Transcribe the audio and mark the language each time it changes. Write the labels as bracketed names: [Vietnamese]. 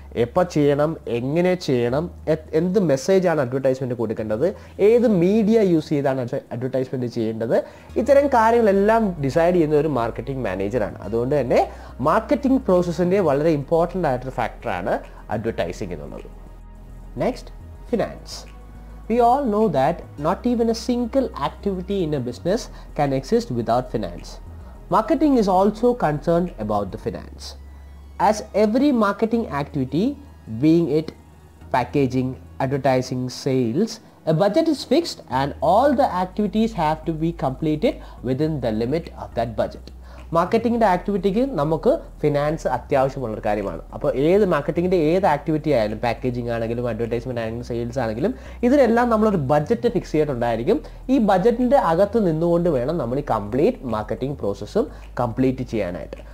[Malayalam] എപ്പോൾ ചെയ്യണം, എങ്ങനെ ചെയ്യണം, എന്ത് മെസ്സേജാണ് അഡ്വർടൈസ്മെൻറ്റ് കൊടുക്കേണ്ടത്, ഏത് മീഡിയ യൂസ് ചെയ്താണ് അഡ്വർടൈസ്മെൻറ്റ് ചെയ്യേണ്ടത്, ഇത്തരം കാര്യങ്ങളെല്ലാം ഡിസൈഡ് ചെയ്യുന്ന ഒരു മാർക്കറ്റിംഗ് മാനേജറാണ്. അതുകൊണ്ട് തന്നെ മാർക്കറ്റിംഗ് പ്രോസസ്സിൻ്റെ വളരെ ഇമ്പോർട്ടൻ്റ് ആയിട്ടൊരു ഫാക്ടറാണ് അഡ്വർടൈസിങ് എന്നുള്ളത്. [English] Next, finance. We all know that not even a single activity in a business can exist without finance. Marketing is also concerned about the finance. As every marketing activity, being it packaging, advertising, sales, a budget is fixed and all the activities have to be completed within the limit of that budget. [Malayalam] മാർക്കറ്റിങ്ങിൻ്റെ ആക്ടിവിറ്റിക്ക് നമുക്ക് finance അത്യാവശ്യമുള്ളൊരു കാര്യമാണ്. അപ്പോൾ ഏത് മാർക്കറ്റിങ്ങിൻ്റെ ഏത് activity ആയാലും, packaging ആണെങ്കിലും advertisement ആണെങ്കിലും sales ആണെങ്കിലും, ഇതിനെല്ലാം നമ്മളൊരു ബഡ്ജറ്റ് ഫിക്സ് ചെയ്തിട്ടുണ്ടായിരിക്കും. ഈ ബഡ്ജറ്റിൻ്റെ അകത്ത് നിന്നുകൊണ്ട് വേണം നമ്മൾ ഈ കംപ്ലീറ്റ് മാർക്കറ്റിംഗ് പ്രോസസ്സും കംപ്ലീറ്റ് ചെയ്യാനായിട്ട്.